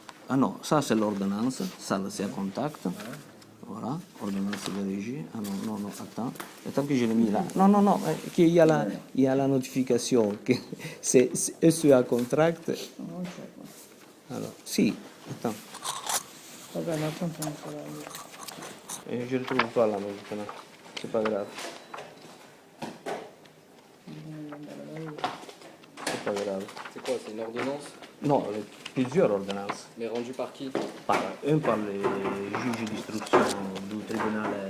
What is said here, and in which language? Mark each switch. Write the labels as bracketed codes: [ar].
[fr] Ah non, ça c'est l'ordonnance. Ça c'est à contact. Voilà, ordonnance de régie. Ah non, non, non, attends que je l'ai mis là. Non, non, non, qu'il y a la notification que c'est SE à contract. [it] Non c'è qua. [fr] Alors, si, attends. [it] Vabbè, ma tanto non ce l'ho io. [fr] Je le trouve pas là maintenant. C'est pas grave. C'est pas grave. C'est quoi? C'est une ordonnance? Non, plusieurs ordonnances. Mais rendue par qui? Un par les juges d'instruction du tribunal